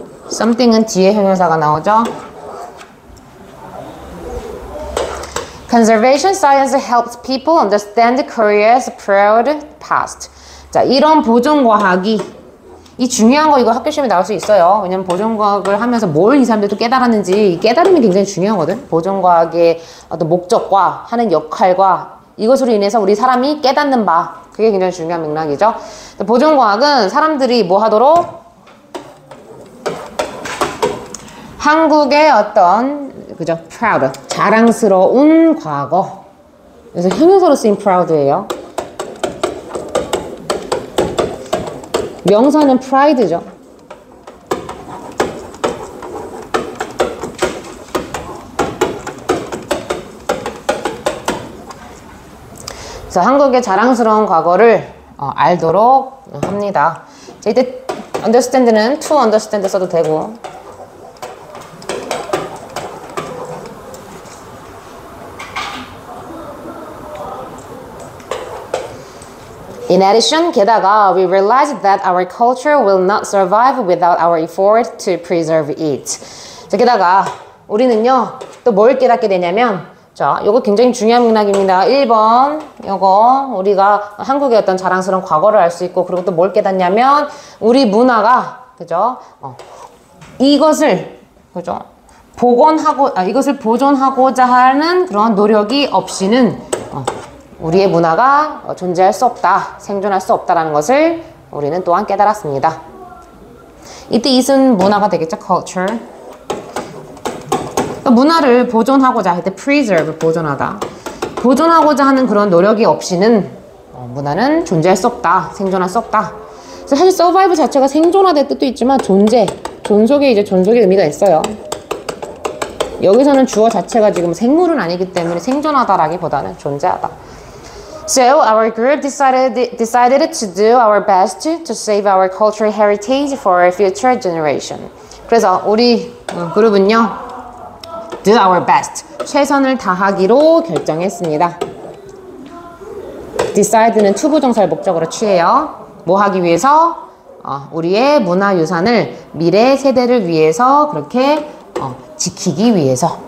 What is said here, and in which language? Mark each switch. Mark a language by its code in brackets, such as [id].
[ko] something은 뒤에 형용사가 나오죠. [en] Conservation science helps people understand Korea's proud past. [ko] 자, 이런 보존과학이 이 중요한 거 이거 학교 시험에 나올 수 있어요. 왜냐면 보존과학을 하면서 뭘 이 사람들도 깨달았는지 이 깨달음이 굉장히 중요하거든. 보존과학의 어떤 목적과 하는 역할과 이것으로 인해서 우리 사람이 깨닫는 바 그게 굉장히 중요한 맥락이죠. 보존과학은 사람들이 뭐 하도록 한국의 어떤 그죠? proud 자랑스러운 과거. 그래서 형용사로 쓰인 proud예요. 명사는 pride죠. 그래서 한국의 자랑스러운 과거를 알도록 합니다. 자, 이때 understand는 to understand 써도 되고 [en] In addition, [ko] 게다가 [en] we realized that our culture will not survive without our effort to preserve it. [ko] 자, 게다가 우리는요 또 뭘 깨닫게 되냐면 자, 요거 굉장히 중요한 맥락입니다. 1번 요거 우리가 한국의 어떤 자랑스러운 과거를 알 수 있고 그리고 또 뭘 깨닫냐면 우리 문화가 그죠? 이것을 그죠? 이것을 보존하고자 하는 그런 노력이 없이는 우리의 문화가 존재할 수 없다, 생존할 수 없다라는 것을 우리는 또한 깨달았습니다. 이때 it은 문화가 되겠죠, culture. 문화를 보존하고자 할 때 preserve, 보존하고자 하는 그런 노력이 없이는 문화는 존재할 수 없다, 생존할 수 없다. 그래서 사실 survive 자체가 생존하다의 뜻도 있지만 존속의 의미가 있어요. 여기서는 주어 자체가 지금 생물은 아니기 때문에 생존하다라기보다는 존재하다. [en] So our group decided to do our best to save our cultural heritage for future generation. [ko] 그래서 우리 그룹은요, do our best, 최선을 다하기로 결정했습니다. decide는 투부정사를 목적으로 취해요. 뭐 하기 위해서? 우리의 문화유산을 미래 세대를 위해서 그렇게 지키기 위해서.